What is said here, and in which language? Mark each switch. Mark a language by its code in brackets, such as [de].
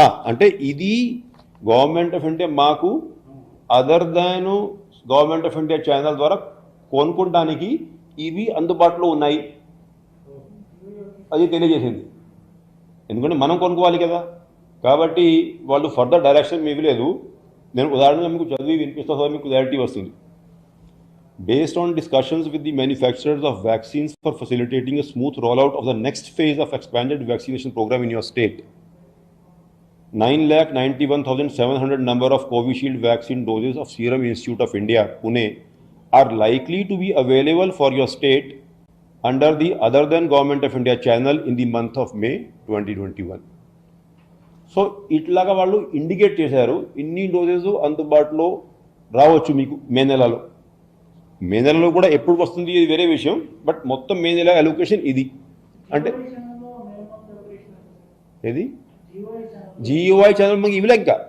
[te] అంటే ఇది government of India మాకు other than government of India channel ద్వారా కొనుక్కోవడానికి ఇవి అందుబాటులో ఉన్నాయి అది తెలియజేసింది. ఎందుకంటే మనం కొనుక్కోవాలి కదా, కాబట్టి వాళ్ళు ఫర్దర్ డైరెక్షన్ ఇవ్వలేదు. నేను ఉదాహరణగా మీకు చదివి వినిపిస్తా, మీకు క్లారిటీ వస్తుంది. [en] Based on discussions with the manufacturers of vaccines for facilitating a smooth rollout of the next phase of expanded vaccination program in your state, 9,91,700 number of Covishield vaccine doses of Serum Institute of India, Pune, are likely to be available for your state under the other than Government of India channel in the month of May 2021. [te] So ఇట్లాగా వాళ్ళు indicate చేశారు ఇన్ని doses అందుబాటులో రావచ్చు మీకు మే నెలలో. మే నెలలో కూడా ఎప్పుడు వస్తుంది ఇది వేరే విషయం, బట్ మొత్తం మే నెల అలొకేషన్ ఇది. అంటే ఏది జిఓఐ ఛానల్ మనకి ఇవ్వలే ఇంకా.